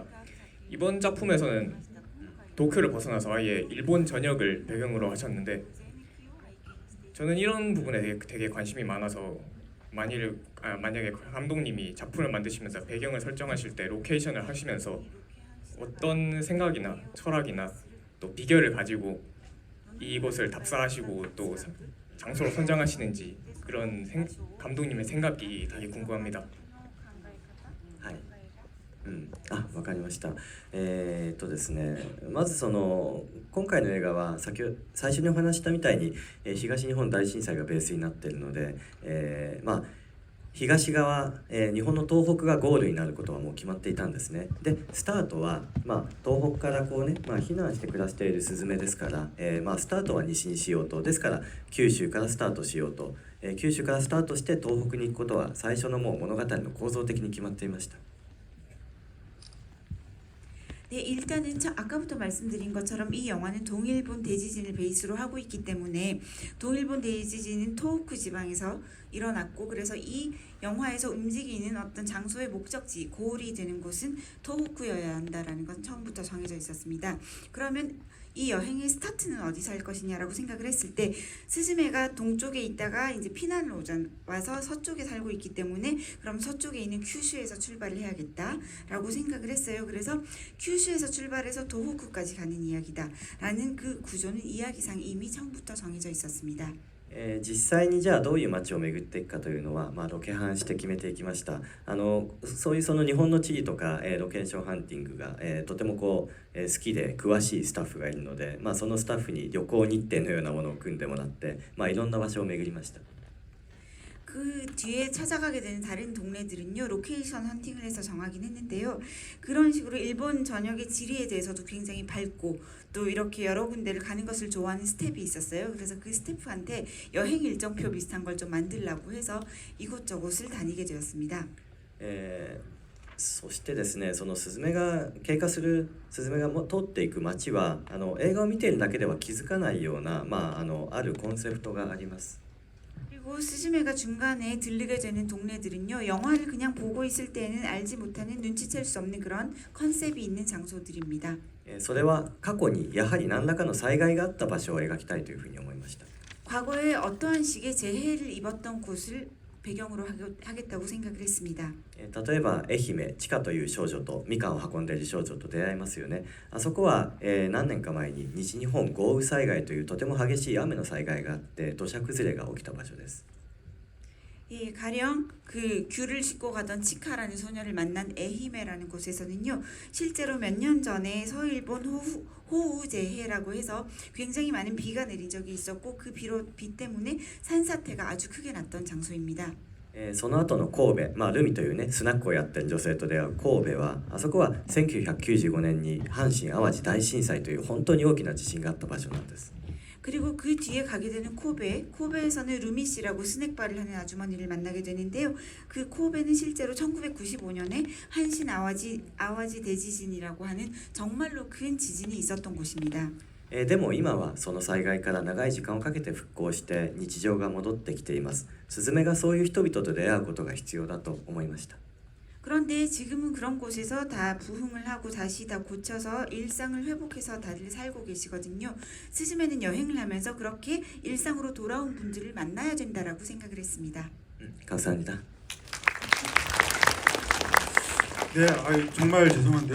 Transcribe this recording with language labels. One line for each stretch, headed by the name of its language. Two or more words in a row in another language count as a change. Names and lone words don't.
Korean: 이번 작품에서는 도쿄를 벗어나서 아예 일본 전역을 배경으로 하셨는데 저는 이런 부분에 되게 관심이 많아서 만약에 감독님이 작품을 만드시면서 배경을 설정하실 때 로케이션을 하시면서 어떤 생각이나 철학이나 또 비결을 가지고 이곳을 답사하시고 또 장소로 선정하시는지 그런 감독님의 생각이 되게 궁금합니다.
Japanese: はい、わかりました。ですね、まずその今回の映画は最初にお話ししたみたいに、東日本大震災がベースになっているので、東側、日本の東北がゴールになることはもう決まっていたんですね。でスタートは、東北からこうね、避難して暮らしているスズメですから、スタートは西にしようと、ですから九州からスタートしようと、九州からスタートして東北に行くことは最初のもう物語の構造的に決まっていました。
Korean: 네, 일단은 아까부터 말씀드린 것처럼 이 영화는 동일본 대지진을 베이스로 하고 있기 때문에 동일본 대지진은 토호쿠 지방에서 일어났고 그래서 이 영화에서 움직이는 어떤 장소의 목적지, 고울이 되는 곳은 토호쿠여야 한다라는 건 처음부터 정해져 있었습니다. 그러면 이 여행의 스타트는 어디서 할 것이냐라고 생각을 했을 때 스즈메가 동쪽에 있다가 이제 피난을 와서 서쪽에 살고 있기 때문에 그럼 서쪽에 있는 큐슈에서 출발을 해야겠다라고 생각을 했어요. 그래서 큐슈에서 출발해서 도호쿠까지 가는 이야기다라는 그 구조는 이야기상 이미 처음부터 정해져 있었습니다.
Japanese: 実際にじゃあどういう街を巡っていくかというのは、ロケハンして決めていきました。そういうその日本の地理とか、ロケーションハンティングが、とても好きで詳しいスタッフがいるので、そのスタッフに旅行日程のようなものを組んでもらって、いろんな場所を巡りました。
Korean: 그 뒤에 찾아가게 되는 다른 동네들은요 로케이션 헌팅을 해서 정하긴 했는데요. 그런 식으로 일본 전역의 지리에 대해서도 굉장히 밝고 또 이렇게 여러 군데를 가는 것을 좋아하는 스텝이 있었어요. 그래서 그 스태프한테 여행 일정표 비슷한 걸 좀 만들라고 해서 이곳저곳을 다니게 되었습니다.
Japanese: そしてですね、そのスズメが通っていく街は映画を見ているだけでは気づかないような、あるコンセプトがあります。
Korean: 그리고 스즈메가 중간에 들르게 되는 동네들은요 영화를 그냥 보고 있을 때는 알지 못하는 눈치챌 수 없는 그런 컨셉이 있는 장소들입니다.
Japanese: それは過去にやはり何らかの災害があった場所を描きたいというふうに思いました。
Korean: 과거에 어떠한 식의 재해를 입었던 곳을 배경으로 하겠다고 생각을 했습니다.
Japanese: 例えば愛媛チカという少女とみかんを運んでいる少女と出会いますよね。あそこは、何年か前に西日本豪雨災害というとても激しい雨の災害があって土砂崩れが起きた場所です。
Korean: 예, 가령 그 귤을 싣고 가던 치카라는 소녀를 만난 에히메라는 곳에서는요 실제로 몇 년 전에 서일본 호우 재해라고 해서 굉장히 많은 비가 내린 적이 있었고 그 비 때문에 산사태가 아주 크게 났던 장소입니다.
Japanese: その後の神戸、ルミというねスナックをやってる女性と出会う神戸は、あそこは1995年に阪神・淡路大震災という本当に大きな地震があった場所なんです。
Korean: 그리고 그 뒤에 가게 되는 코베에서는 루미 씨라고 스낵바를 하는 아주머니를 만나게 되는데요. 그 코베는 실제로 1995년에 한신 아와지 대지진이라고 하는 정말로 큰 지진이 있었던 곳입니다.
Japanese: でも今はその災害から長い時間をかけて復興して日常が戻ってきています。スズメがそういう人々と出会うことが必要だと思いました。
Korean: 그런데 지금은 그런 곳에서 다 부흥을 하고 다시 다 고쳐서 일상을 회복해서 다들 살고 계시거든요. 스즈메는 여행을 하면서 그렇게 일상으로 돌아온 분들을 만나야 된다라고 생각을 했습니다. 감사합니다. 네, 정말 죄송한데요.